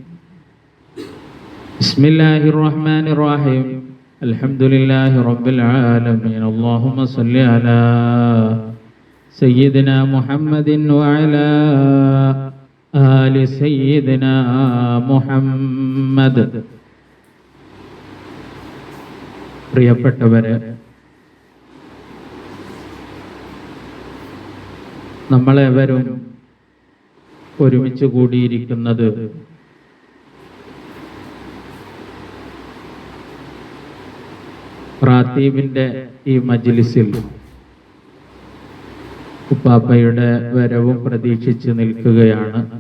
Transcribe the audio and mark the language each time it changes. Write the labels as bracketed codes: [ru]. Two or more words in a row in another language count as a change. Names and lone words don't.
[ar] بسم الله الرحمن الرحيم. الحمد لله رب العالمين. اللهم صل على سيدنا محمد وعلى آل سيدنا محمد. [ml] പ്രിയപ്പെട്ടവരെ, നമ്മളെവരും ഒരുമിച്ച് കൂടിയിരിക്കുന്നത് റാത്തീബിന്റെ ഈ മജ്ലിസിൽ ഉപ്പാപ്പയുടെ വരവും പ്രതീക്ഷിച്ച് നിൽക്കുകയാണ്.